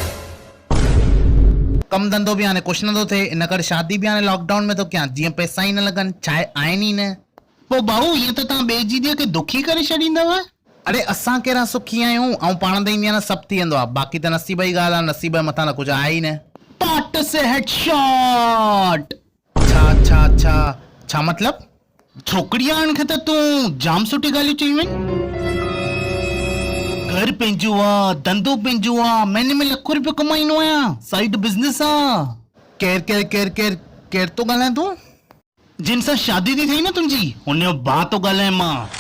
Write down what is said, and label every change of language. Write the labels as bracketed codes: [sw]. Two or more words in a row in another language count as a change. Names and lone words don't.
[sd] कमु धंधो बि हाणे कुझु नथो थिए, इन करे शादी बि हाणे लॉकडाउन में थो कयां, जीअं पैसा ई न लॻनि। छा आहे, आहिनि ई न। पोइ भाऊ ईअं त तव्हां ॿिए जी धीअ खे दुखी करे छॾींदव। अरे असां कहिड़ा सुखी आहियूं, ऐं पाण त ईंदी आहे न, सभु थी वेंदो आहे। बाक़ी त नसीब जी ॻाल्हि आहे, नसीब जे मथां त कुझु आहे ई न। [hi] पाट से हेडशॉट। [sd] छा मतलब? छोकिरी आण खे त तूं जाम सुठी ॻाल्हियूं चई वञ। घर पंहिंजो आहे, धंधो पंहिंजो आहे, महीने में लाखों रुपयो कमाईंदो आहियां, [en] side business [sd] आहे। केर तो ॻाल्हाए तूं? जिन सां शादी थी थिए न तुंहिंजी, हुनजो भाउ तो ॻाल्हाए मां।